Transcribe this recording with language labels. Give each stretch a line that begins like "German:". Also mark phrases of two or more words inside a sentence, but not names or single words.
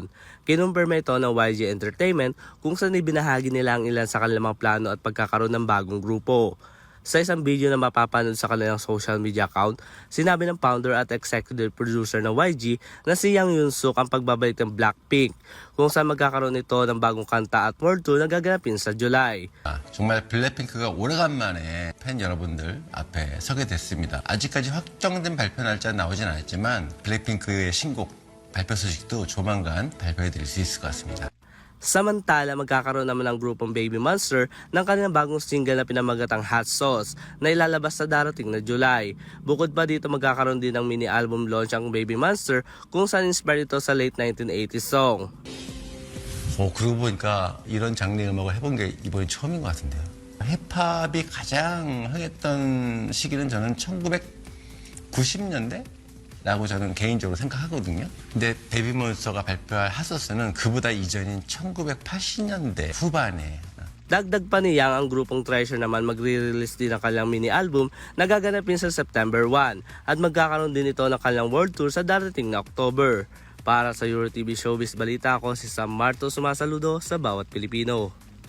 Filipino: Kinumpirma ito ng YG Entertainment kung saan ibinahagi nila ang ilan sa kanilang mga plano at pagkakaroon ng bagong grupo. Sa isang video na mapapanood sa kanilang
English: social media account,
Filipino: sinabi ng founder at
English: executive producer
Filipino: ng YG na si Yang Yoon-suk ang pagbabalik ng Blackpink, kung saan magkakaroon ito ng bagong kanta at
English: world tour
Filipino: na gaganapin sa July.
Korean: 정말 블랙핑크가 오래간만에 팬 여러분들 앞에 서게 됐습니다. 아직까지 확정된 발표 날짜 나오진 않았지만 블랙핑크의 신곡 발표 소식도 조만간 발표해 드릴 수 있을 것 같습니다.
Filipino: Samantala, magkakaroon naman ng grupong Baby Monster ng kanilang bagong single na pinamagatang Hot Sauce na ilalabas sa darating na July. Bukod pa dito, magkakaroon din ng
English: mini album launch
Filipino: ang Baby Monster kung saan inspired ito sa
English: late 1980s song.
Korean: 그러고 보니까 이런 장르 음악을 해본 게 이번이 처음인 것 같은데요. 힙합이 가장 흥했던 시기는 저는 1990년대? 라고 저는 개인적으로 생각하거든요. 근데 베이비몬스터가 발표할 핫소스는 그보다 이전인 1980년대 후반에.
Filipino: Dagdag pa ni Yang, ang grupong Treasure naman magre-release din ng kanilang mini-album na gaganapin sa September 1 at magkakaroon din ito ng kanilang
English: world tour
Filipino: sa darating na October. Para sa EuroTV Showbiz Balita, ako si Sam Marcos, sumasaludo sa bawat Pilipino.